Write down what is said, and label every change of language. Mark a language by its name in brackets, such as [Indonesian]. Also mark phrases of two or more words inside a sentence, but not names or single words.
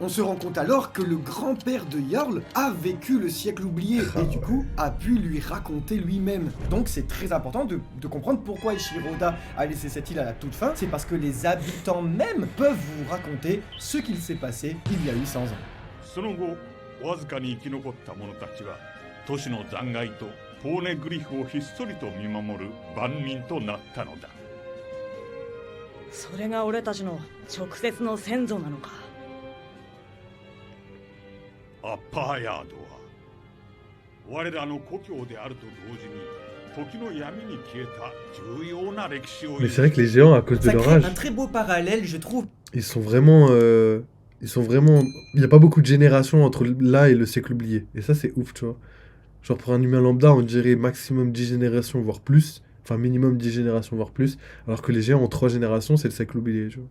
[French] On se rend compte alors que le grand-père de Jarl a vécu le siècle oublié et du coup a pu lui raconter lui-même. Donc c'est très important de comprendre pourquoi Eiichiro Oda a laissé cette île à la toute fin. C'est parce que les habitants même peuvent vous raconter ce qu'il s'est passé il y a 800 ans. [Japanese] わずかに生き残った者たちは都市の残骸とポーネグリフをひっそりと見守る番人となったのだ。それが俺たちの直接の先祖なのか。アッパーヤードは我らの故郷であると同時に時の闇に消えた重要な歴史を。 [French] Mais c'est vrai que les géants, à cause de Ça leur crée âge, un très beau parallèle, je trouve. ils sont vraiment. Il n'y a pas beaucoup de générations entre là et le siècle oublié. Et ça, c'est ouf, tu vois. Genre, pour un humain lambda, on dirait maximum 10 générations, voire plus. Enfin, minimum 10 générations, voire plus. Alors que les géants ont 3 générations, c'est le siècle oublié, tu vois.